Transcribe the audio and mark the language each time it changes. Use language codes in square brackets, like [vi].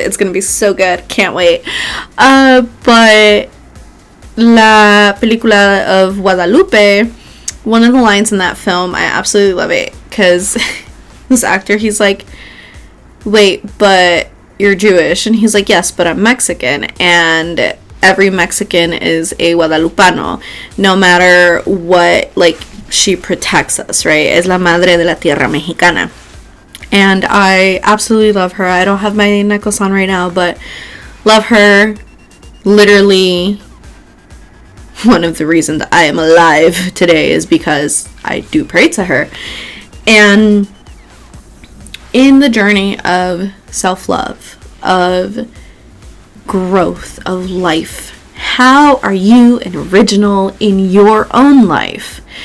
[en] It's going to be so good. Can't wait. But La Película of Guadalupe, one of the lines in that film, I absolutely love it. Because this actor, he's like, wait, but you're Jewish? And he's like, yes, but I'm Mexican. And every Mexican is a Guadalupano. No matter what, like, she protects us, right? [es] Es la madre de la tierra mexicana. [en] And I absolutely love her. I don't have my necklace on right now, but love her. Literally, one of the reasons I am alive today is because I do pray to her. And in the journey of self-love, of growth, of life, how are you an original in your own life?